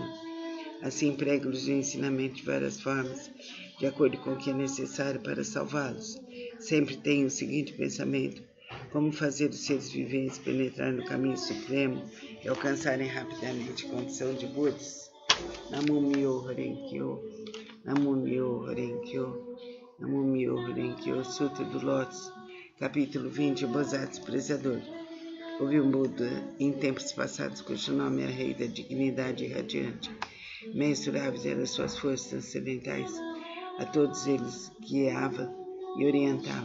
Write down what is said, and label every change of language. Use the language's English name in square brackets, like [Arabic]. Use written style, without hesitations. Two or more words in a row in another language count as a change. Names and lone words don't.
[Portuguese] Assim prego-lhes o ensinamento de várias formas, de acordo com o que é necessário para salvá-los. Sempre tenho o seguinte pensamento: como fazer os seres viventes penetrar no caminho supremo e alcançarem rapidamente a condição de Budas. [Japanese] Namo Myo Horenkyo, Namo Myo Horenkyo, Namo Myo Horenkyo. [Portuguese] Sutra do Lótus, capítulo 20, o Bodhisattva Prezador. Houve um Buda em tempos passados cujo nome era Rei da Dignidade Radiante. Mensuráveis eram suas forças transcendentais. A todos eles guiava e orientava.